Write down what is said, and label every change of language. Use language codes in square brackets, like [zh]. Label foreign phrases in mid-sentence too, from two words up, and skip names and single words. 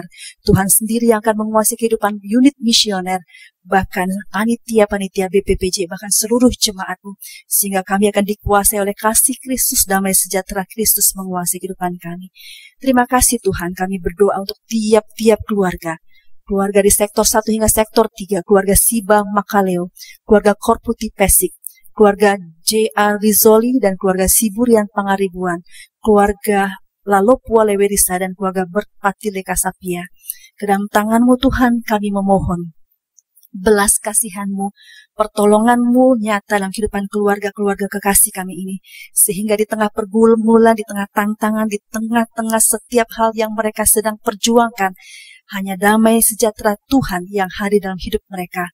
[id] Tuhan sendiri yang akan menguasai kehidupan unit misioner, bahkan panitia-panitia BPPJ, bahkan seluruh jemaat-Mu, sehingga kami akan dikuasai oleh kasih Kristus, damai sejahtera Kristus menguasai kehidupan kami. Terima kasih Tuhan, kami berdoa untuk tiap-tiap keluarga di sektor 1 hingga sektor 3, keluarga Siba Makaleo, keluarga Korputi Pesik, keluarga J.A. Rizoli, dan keluarga Siburian Pangaribuan, keluarga Lalopua Lewerisa, dan keluarga Berpatile Kasapia. Ke dalam tangan-Mu Tuhan kami memohon belas kasihan-Mu, pertolongan-Mu nyata dalam kehidupan keluarga-keluarga kekasih kami ini, sehingga di tengah pergumulan, di tengah tantangan, di tengah-tengah setiap hal yang mereka sedang perjuangkan, hanya damai sejahtera Tuhan yang hadir dalam hidup mereka.